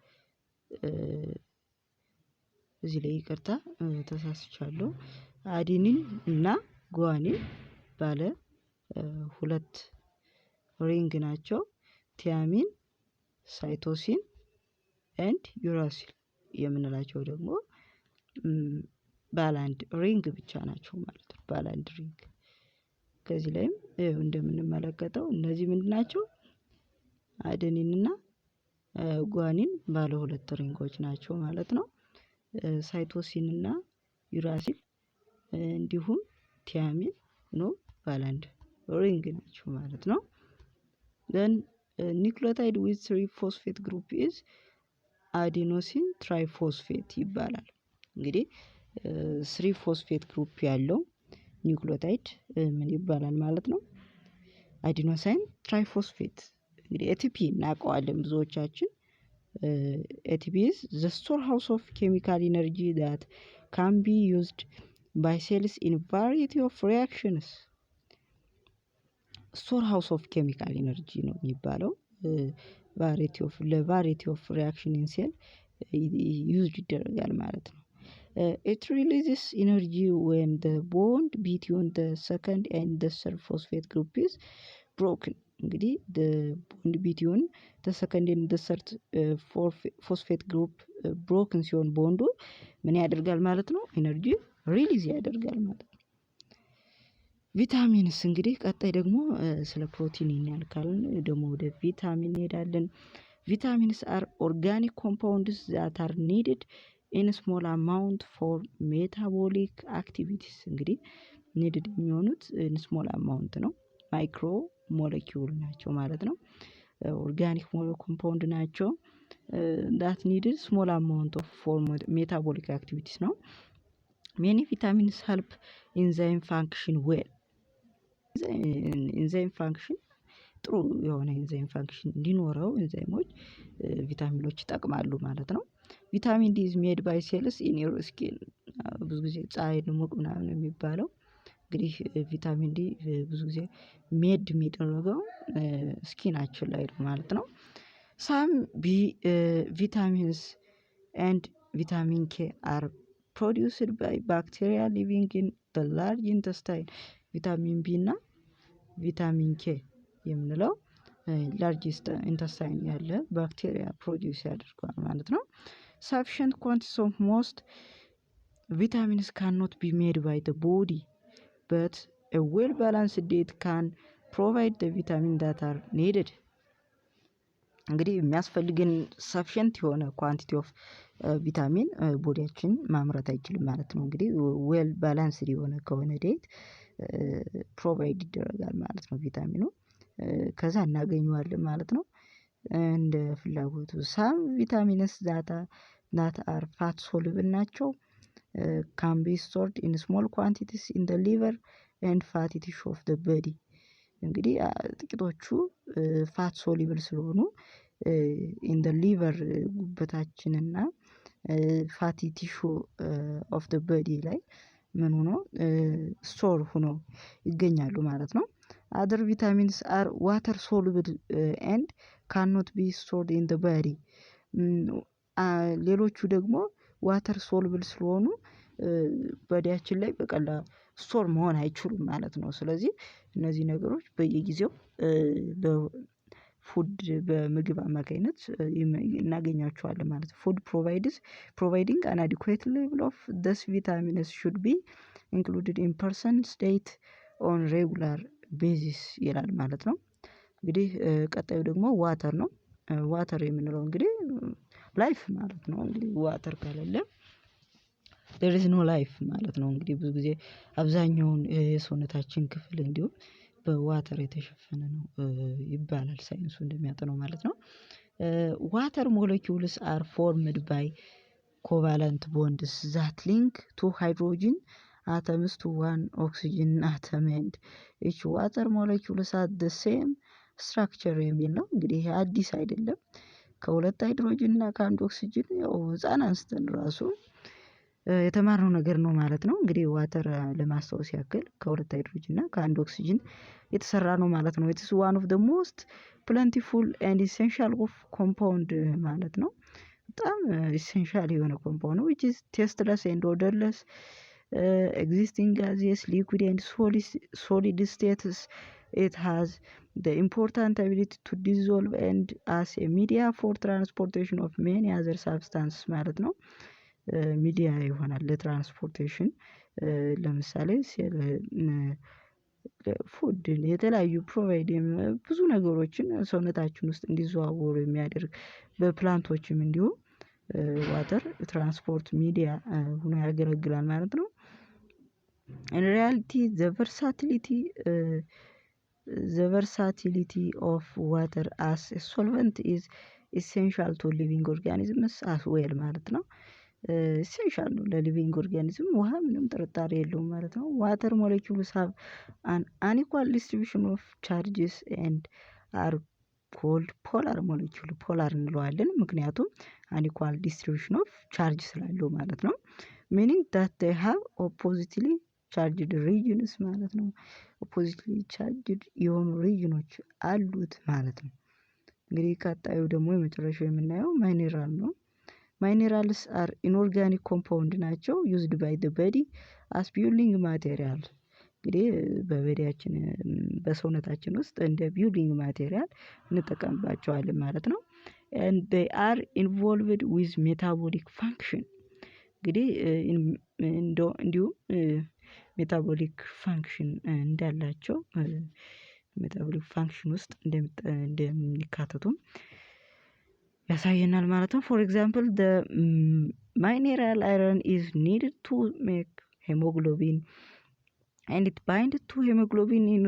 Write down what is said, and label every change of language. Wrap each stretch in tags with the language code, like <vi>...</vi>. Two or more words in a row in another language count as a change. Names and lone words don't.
<am>እዚህ ላይ ይቅርታ ተሳስቻለሁ። አዴኒን እና ጓኒን ባለ 2 ሪንግ ናቸው። ቲያሚን፣ ሳይቶሲን ኤንድ ዩራሲል የምንላቸው ደግሞ ባለ 1 ሪንግ ብቻ ናቸው ማለት ነው። ባለ 1 ሪንግ ከዚህ ላይም እንደምንመለከተው እነዚህ ምንድን ናቸው? አዴኒን እና ጓኒን ባለ 2 ሪንጎች ናቸው ማለት ነው። ሳይቶሲን እና ዩራሲል እንዲሁም ቲያሚን ነው ባለ 1 ሪንግ ናቸው ማለት ነው።</am> <en>then nucleotide with 3 phosphate group is adenosine triphosphate</en> <am>ይባላል። እንግዲህ 3</am> <en>phosphate group</en> <am>ያለው ኒውክሊዮታይድ ምን ይባላል ማለት ነው?</am> <en>adenosine triphosphate።</en> <am>እንግዲህ ኤቲፒ እናውቀዋለን ብዙዎቻችን።</am> <en>ATP is the storehouse of chemical energy that can be used by cells in variety of reactions. storehouse of chemical energy</en> <am>ነው የሚባለው።</am> <en>variety of reaction in cell used</en> <am>ይደረጋል ማለት ነው።</am> <en>It releases energy when the bond between the second and the third phosphate group is broken. እንግዲህ the bond between the second and the third phosphate group broken</en> <am>ሲሆን ቦንዱ ምን ያደርጋል ማለት ነው?</am> <en>energy release</en> <am>ያደርጋል ማለት ነው። ቪታሚንስ እንግዲህ ቀጣይ ደግሞ ስለ ፕሮቲን ያልካልን ደግሞ ወደ ቪታሚን</am> <en>እንሄዳለን። ቪታሚንስ are organic compounds that are needed in a small amount for metabolic activities እንግዲህ needed የሚሆኑት in small amount</en> <am>ነው። ማይክሮ ሞለኪውል ናቸው ማለት ነው። ኦርጋኒክ ኮምፓውንድ ናቸው</am> <en>that needed small amount of for metabolic activities ነው። many vitamins help enzyme function well</en> <am>ኢንዛይም ፋንክሽን ጥሩ የሆነ ኢንዛይም ፋንክሽን እንዲኖረው ኢንዛይሞች ቪታሚኖች ይጠቅማሉ ማለት ነው። ቪታሚን ዲ</am> <en>is made by cells in your skin</en> <am>ብዙ ጊዜ ፀሐይ ሙቅ ምናምን የሚባለው እንግዲህ ቪታሚን ዲ ብዙ ጊዜ ሜድ የሚደረገው ስኪናችን ላይ ነው ማለት ነው።</am> <en>some vitamins and vitamin K are produced by bacteria living in the large intestine</en> <am>ቪታሚን ቢ እና ቪታሚን ኬ የምንለው ላርጅ ኢንተስታይን ያለ ባክቴሪያ ፕሮዲውስ ያደርጋል ማለት ነው።</am> <en>sufficient quantities of most vitamins cannot be made by the body but a well balanced diet can provide the vitamin that are needed</en> <am>እንግዲህ የሚያስፈልግን ሰፊሽንት የሆነ ኳንቲቲ ኦፍ ቪታሚን ቦዲያችን ማምረት አይችልም ማለት ነው። እንግዲህ</am> <en>well balanced</en> <am>የሆነ ከሆነ ዴት ፕሮቫይድ ይደረጋል ማለት ነው ቪታሚኑ ከዛ እናገኘዋለን ማለት ነው እንደ</am> <en>ፍላጎቱ። some vitamins that are fat soluble ናቸው can be stored in small quantities in the liver and fatty tissue of the body</en> <am>እንግዲህ ጥቂቶቹ ፋት ሶሉብል ስለሆኑ</am> <en>in the liver</en> <am>ጉበታችንና ፋቲ ቲሹ</am> <en>of the body</en> <am>ላይ ምን ሆኖ ስቶር ሆኖ ይገኛሉ ማለት ነው።</am> <en>other vitamins are water soluble and cannot be stored in the body</en> <am>ሌሎቹ ደግሞ ዋተር ሶሉብል ስለሆኑ በዲያችን ላይ በቀላሉ ስቶር መሆን አይችሉም ማለት ነው። ስለዚህ እነዚህ ነገሮች በየጊዜው በፉድ በምግብ አማካኝነት እናገኛቸዋለን ማለት ነው።</am> <en>food providing an adequate level of these vitamins should be included in person's diet on regular basis</en> <am>ይላል ማለት ነው። እንግዲህ ቀጣዩ ደግሞ ዋተር ነው። ዋተር የምንለው እንግዲህ ላይፍ ማለት ነው። እንግዲህ ዋተር ከሌለ</am> <en>there is no life</en> <am>ማለት ነው። እንግዲህ ብዙ ጊዜ አብዛኛውን የሰውነታችን ክፍል እንዲሁ በዋተር የተሸፈነ ነው ይባላል ሳይንሱ እንደሚያጠነው ማለት ነው።</am> <en>water molecules are formed by covalent bonds that link two hydrogen atoms to one oxygen atom and each water molecules have the same structure</en> <am>የሚል ነው። እንግዲህ አዲስ አይደለም ከሁለት ሃይድሮጅን እና ከአንድ ኦክሲጅን ያው ህፃን አንስተን ራሱ የተማርነው ነገር ነው ማለት ነው። እንግዲህ ዋተር ለማስታወስ ያክል ከሁለት</am> <en>ሃይድሮጅን እና ከአንድ ኦክሲጅን የተሰራ ነው</en> <am>ማለት ነው።</am> <en>it is one of the most plentiful and essential of compound ማለት ነው።</en> <am>በጣም ኢሴንሻል የሆነ ኮምፓውንድ ነው</am> <en>which is tasteless and odorless existing gaseous liquid and solid states it has the important ability to dissolve and as a media for transportation of many other substances</en> <am>ማለት ነው። ሚዲያ ይሆናል ለትራንስፖርቴሽን ለምሳሌ ፉድ የተለያዩ ፕሮቫይድ ብዙ ነገሮችን ሰውነታችን ውስጥ እንዲዘዋወሩ የሚያደርግ በፕላንቶችም እንዲሁ ዋተር ትራንስፖርት ሚዲያ ሆኖ ያገለግላል ማለት ነው።</am> <en>in reality the versatility of water as a solvent is essential to living organisms as well</en> <am>ማለት ነው። ኢሴንሻል ነው ለሊቪንግ ኦርጋኒዝም ውሃ ምንም ጥርጣሬ የለውም ማለት ነው።</am> <en>water molecules have an unequal distribution of charges and are called polar molecule</en> <am>ፖላር እንለዋለን ምክንያቱም</am> <en>unequal distribution of charge</en> <am>ስላለው ማለት ነው።</am> <en>meaning that they have oppositely charged regions</en> <am>ማለት ነው።</am> <en>oppositely charged</en> <am>የሆኑ ሪጅኖች አሉት ማለት ነው። እንግዲህ ቀጣዩ ደግሞ የመጨረሻው የምናየው ማይነራል ነው።</am> <en>minerals are inorganic compound ናቸው used by the body as building material</en> <am>እንግዲህ በበዲያችን በሰውነታችን ውስጥ እንደ</am> <en>building material</en> <am>እንጠቀምባቸዋለን ማለት ነው</am> <en>and they are involved with metabolic function እንግዲህ እንዲሁም metabolic function እንዳላቸው metabolic function</en> <am>ውስጥ እንደሚካተቱም ያሳየናል ማለት ነው</am> <en>for example the mineral iron is needed to make hemoglobin and it binds to hemoglobin in</en>